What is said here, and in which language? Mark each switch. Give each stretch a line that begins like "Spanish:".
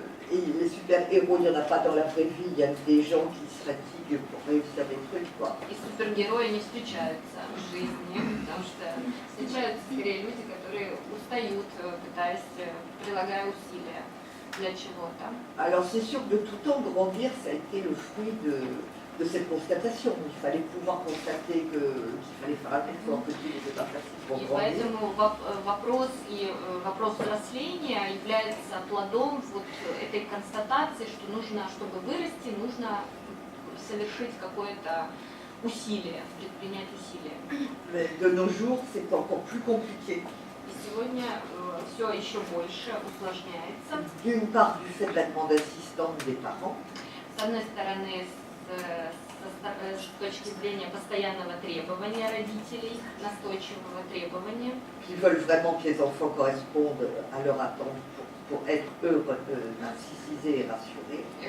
French: Et les super-héros, il n'y en a pas dans la vraie vie, il y a des gens qui se fatiguent pour réussir des trucs, quoi.
Russian: И супергерои не встречаются в жизни, потому что встречаются скорее люди, которые устают, пытаясь, прилагая усилия для чего-то.
French: Alors c'est sûr que de tout temps, grandir, ça a été le fruit de cette constatation. Il fallait pouvoir constater qu'il fallait faire un effort, que tout n'était pas facile pour
Russian: И
French: grandir.
Russian: поэтому вопрос взросления является плодом вот этой констатации, что нужно, чтобы вырасти, нужно совершить какое-то усилие, предпринять усилие.
French: Mais de nos jours, c'est encore plus compliqué.
Russian: И сегодня все еще больше усложняется.
French: D'une part, du fait de la demande insistante des parents.
Russian: С одной стороны, с с точки зрения постоянного требования родителей, настойчивого требования,
French: qui veulent vraiment que les enfants correspondent à leur attente pour être heureux, narcissisés et rassurés.